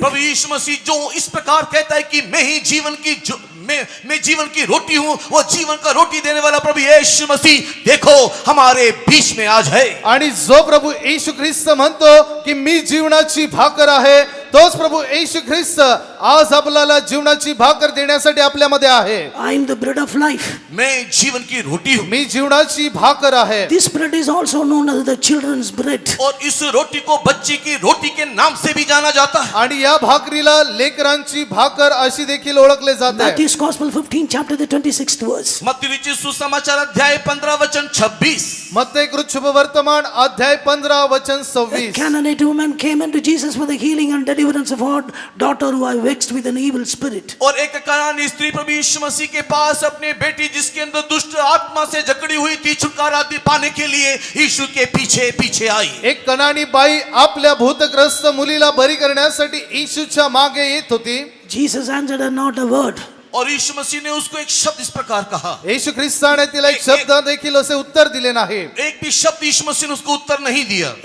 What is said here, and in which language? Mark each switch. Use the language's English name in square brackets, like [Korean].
[Hindi] प्रभु यीशु मसीह जो इस प्रकार कहता है कि मैं ही जीवन की मैं जीवन की रोटी हूं, वो जीवन का रोटी देने वाला प्रभु यीशु मसीह देखो हमारे बीच में आज है. [Marathi] आणि जो प्रभु येशू ख्रिस्त म्हणतो की मी जीवनाची भाकर आहे, तोच प्रभु येशू ख्रिस्त आज आपल्याला जीवनाची भाकर देण्यासाठी आपल्यामध्ये आहे. [English] I am the bread of life. [Hindi] मैं जीवन की रोटी हूँ. [Marathi] मी जीवनाची भाकर आहे. [English] This bread is also known as the children's bread. [Hindi] और इस रोटी को बच्ची की रोटी के नाम से भी जाना जाता है. [Marathi] आणि या भाकरीला लेकरांची भाकर अशी देखील ओळखले जाते. [English] Matthew's Gospel 15 chapter the 26th verse. [Hindi] मत्ती सुसमाचार अध्याय 15 वचन 26. [Marathi] मत्ते कृच्छुभ वर्तमान अध्याय 15 वचन [English] A [Marathi] 26. [English] Canaanite woman came unto Jesus for the healing and deliverance of her daughter who was vexed with an evil spirit. [Hindi] और एक कनानी स्त्री प्रभु यीशु मसीह के पास अपनी बेटी जिसके अंदर दुष्ट आत्मा से जकड़ी हुई थी छुटकारा पाने के लिए यीशु के पीछे पीछे आई. [Marathi] एक कनानी बाई आपल्या भूतग्रस्त मुलीला बरी करण्यासाठी येशूच्या मागे येत होती. [English] Jesus answered her not a word. [Hindi] और यीशु मसीह ने उसको एक शब्द इस प्रकार कहा. [Marathi] येशू ख्रिस्ताने तिला एक शब्द देखील असे उत्तर दिले नाही. [Hindi] एक भी शब्द यीशु मसीह ने उसको उत्तर नहीं दिया.